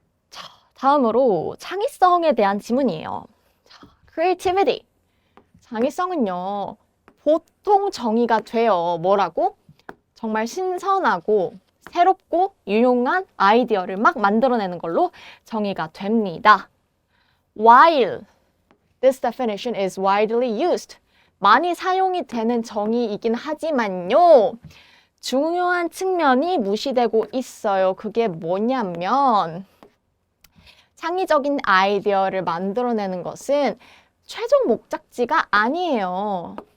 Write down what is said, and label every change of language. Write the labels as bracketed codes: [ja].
[ko] 자, 다음으로 창의성에 대한 지문이에요. [en] 자, creativity. [ko] 창의성은요, 보통 정의가 돼요. 뭐라고? 정말 신선하고 새롭고 유용한 아이디어를 막 만들어내는 걸로 정의가 됩니다. [en] While this definition is widely used. [ko] 많이 사용이 되는 정의이긴 하지만요. 중요한 측면이 무시되고 있어요. 그게 뭐냐면 창의적인 아이디어를 만들어내는 것은 최종 목적지가 아니에요.